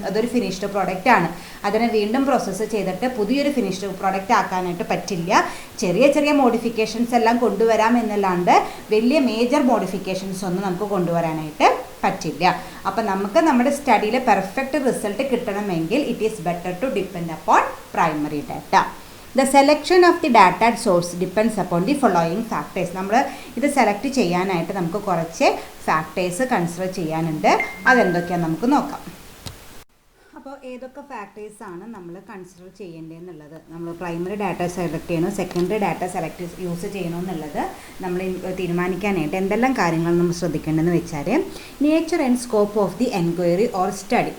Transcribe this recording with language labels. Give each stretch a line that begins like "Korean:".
Malayalam: അതൊരു finished product ആണ്. അതിനെ വീണ്ടും പ്രോസസ്സ് ചെയ്തിട്ട് പുതിയൊരു ഫിനിഷ്ഡ് പ്രോഡക്റ്റ് ആക്കാനായിട്ട് പറ്റില്ല. ചെറിയ ചെറിയ മോഡിഫിക്കേഷൻസ് എല്ലാം കൊണ്ടുവരാം എന്നല്ലാണ്ട് വലിയ മേജർ മോഡിഫിക്കേഷൻസ് ഒന്നും നമുക്ക് കൊണ്ടുവരാനായിട്ട് പറ്റില്ല. അപ്പം നമുക്ക് നമ്മുടെ സ്റ്റഡിയിലെ പെർഫെക്റ്റ് റിസൾട്ട് കിട്ടണമെങ്കിൽ
English: It is better to depend upon primary data. The selection of the data source depends upon the following factors.
Malayalam: നമ്മൾ ഇത് സെലക്ട് ചെയ്യാനായിട്ട് നമുക്ക് കുറച്ച് ഫാക്ടേഴ്സ് കൺസിഡർ ചെയ്യാനുണ്ട്. അതെന്തൊക്കെയാണെന്ന് നമുക്ക് നോക്കാം. അപ്പോൾ ഏതൊക്കെ ഫാക്ടേഴ്സാണ് നമ്മൾ കൺസിഡർ ചെയ്യേണ്ടതെന്നുള്ളത്, നമ്മൾ പ്രൈമറി ഡാറ്റ സെലക്ട് ചെയ്യണോ സെക്കൻഡറി ഡാറ്റ യൂസ് ചെയ്യണോ എന്നുള്ളത് നമ്മൾ തീരുമാനിക്കാനായിട്ട് എന്തെല്ലാം കാര്യങ്ങൾ നമ്മൾ ശ്രദ്ധിക്കേണ്ടതെന്ന് വെച്ചാൽ,
English: Nature and scope of the enquiry or study.